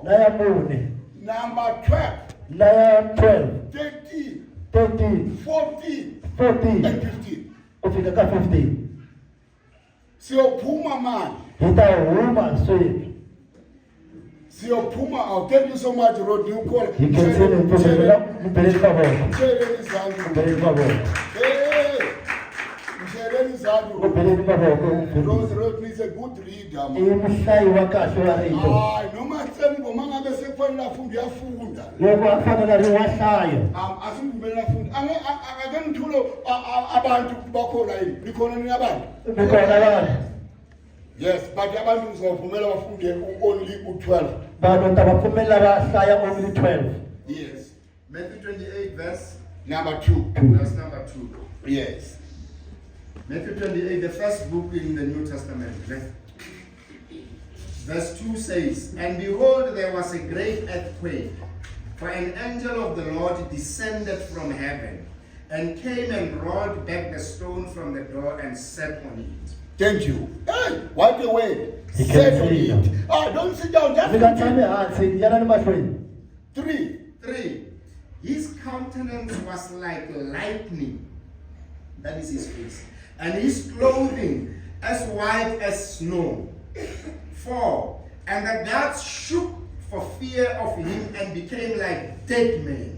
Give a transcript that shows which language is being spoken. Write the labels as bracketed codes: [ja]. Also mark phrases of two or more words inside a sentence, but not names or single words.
[ts] na ya mune [en] number 12, [ts] na ya 12 13, 13 14, 14 [en] and 15. [ts] ku fika ka 15 [zu] Siyophuma manje. [ts] hi ta huma sweswi. [zu] Siyophuma. [en] Oh, thank you so much, Rodney. You call. [ts] Hi khensile mpfumeleli ka vona. Mpfumeleli ka vona. Mpfumeleli ka vona. [en] Rodney is a good reader. [ts] I muhlayi wa kahle wa rito. [zu] Noma tsembo mangabe sekufanele afunde uyafunda. [ts] Loko a fanele ri wa hlaya. [zu] Asivumelana afunde. Ake ngithulo abantu bakhona yini? Likhona ni abantu? Bikhona abantu. [en] Yes, but [zu] abantu ngizovumela bafunde only u12. [ts] Vanhu ta va pfumela va hlaya only 12. [en] Yes. Matthew 28 verse Number 2. verse number 2. Yes. Matthew 28, the first book in the New Testament. Verse 2 says, "And behold, there was a great earthquake, for an angel of the Lord descended from heaven, and came and rolled back the stone from the door and sat on it." Thank you. Hey, what a way. He Sit can on see it. now. Don't sit down. Just [ts] Fika tshame hansi yana ni mahlweni. [en] 3. 3. His countenance was like lightning. That is his face. And his clothing as white as snow. 4. And the gods shook for fear of him and became like dead men.